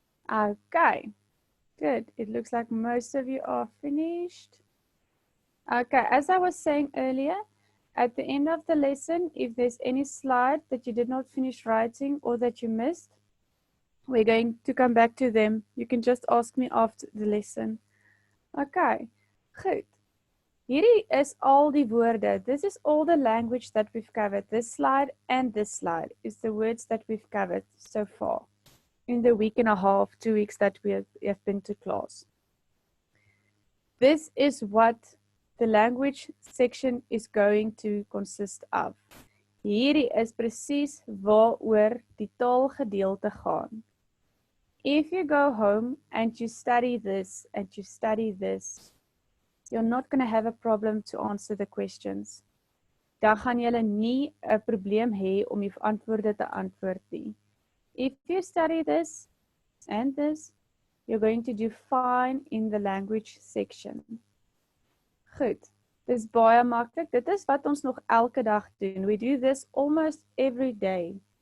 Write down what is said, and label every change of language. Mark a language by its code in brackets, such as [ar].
[en] Okay, good. It looks like most of you are finished. Okay, as I was saying earlier, at the end of the lesson, if there's any slide that you did not finish writing or that you missed, we're going to come back to them. You can just ask me after the lesson. [af] Okay, goed. Hierdie is al die woorde. [en] This is all the language that we've covered. This slide and this slide is the words that we've covered so far in the week and a half, 2 weeks that we have been to class. This is what the language section is going to consist of. [af] Hierdie is presies waaroor die taalgedeelte gaan. [en] If you go home and you study this and you study this, you're not going to have a problem to answer the questions. [af] Dan gaan julle nie 'n probleem hê om die antwoorde te antwoord nie. [en] If you study this and this, you're going to do fine in the language section. [af] Goed, dis baie maklik. Dit is wat ons nog elke dag doen. [en] We do this almost every day.